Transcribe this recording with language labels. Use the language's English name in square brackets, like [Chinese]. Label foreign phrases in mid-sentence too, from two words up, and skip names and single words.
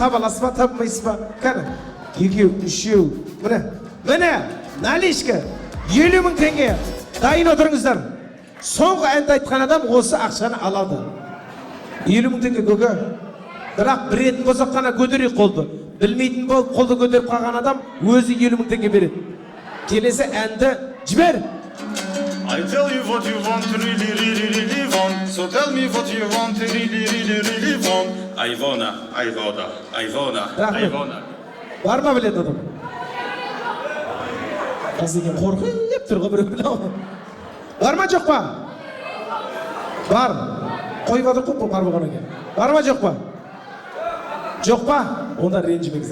[Kazakh] Сіз табаласыз ба, табылмайсыз ба? Кәні, екеу, үшеу, міне, наличка 50.000 теңге. Дайын отырыңыздар. Соңғы әнді айтқан адам осы ақшаны алады. 50.000 теңге көке. Бірақ білетін болсақ қана көтерейік қолды. Білмейтін болып қолды көтеріп қалған адам өзі 50.000 теңге береді. Келесі әнді жібер. [English] I tell you what you want, really, really, really want. So tell me what you want, really, really, really want. I wanna. [Kazakh] Бар ма білетін адам? Қазір қорқып тұр ғой біреу. Бар ма жоқ па? Бар. Қойып отыр көп бар болғаннан кейін. Бар ма жоқ па? Жоқ па? Онда ренжімеңіздер.